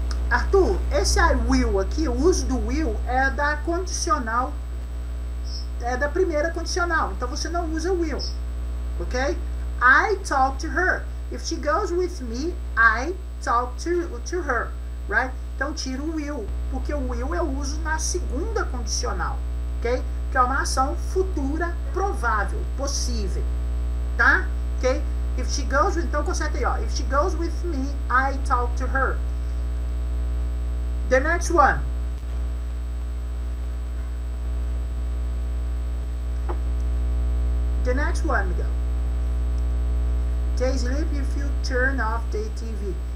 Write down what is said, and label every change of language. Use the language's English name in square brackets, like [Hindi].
[Portuguese] Arthur, esse I will aqui, o uso do will é da condicional, é da primeira condicional. Então você não usa will, ok? [English] I talk to her. If she goes with me, I talk to her, right? [Portuguese] Então tira o will, porque o will eu uso na segunda condicional, ok? Que é uma ação futura provável, possível, tá? Ok? [English] If she goes with, [Portuguese] então conserta aí, ó. [English] If she goes with me, I talk to her. The next one. The next one, Miguel. They sleep if you turn off the TV.